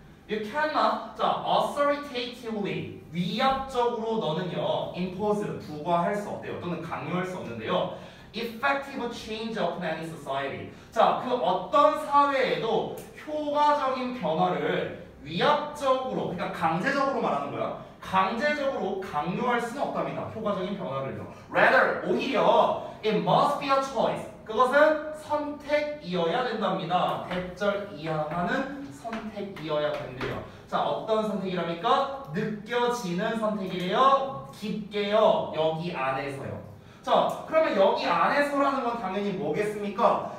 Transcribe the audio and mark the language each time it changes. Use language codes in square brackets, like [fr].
[en] You cannot, [ko] 자, [en] authoritatively, [ko] 위압적으로 너는요, [en] impose, [ko] 부과할 수 없대요. 또는 강요할 수 없는데요. [en] Effective change upon any society. [ko] 자, 그 어떤 사회에도 효과적인 변화를 위압적으로, 그러니까 강제적으로 말하는 거야. 강제적으로 강요할 수는 없답니다. 효과적인 변화를요. [en] Rather, [ko] 오히려 [en] it must be a choice. [ko] 그것은 선택이어야 된답니다. 대절 이하하는 선택이어야 된대요. 자, 어떤 선택이랍니까? 느껴지는 선택이래요. 깊게요. 여기 안에서요. 자, 그러면 여기 안에서라는 건 당연히 뭐겠습니까?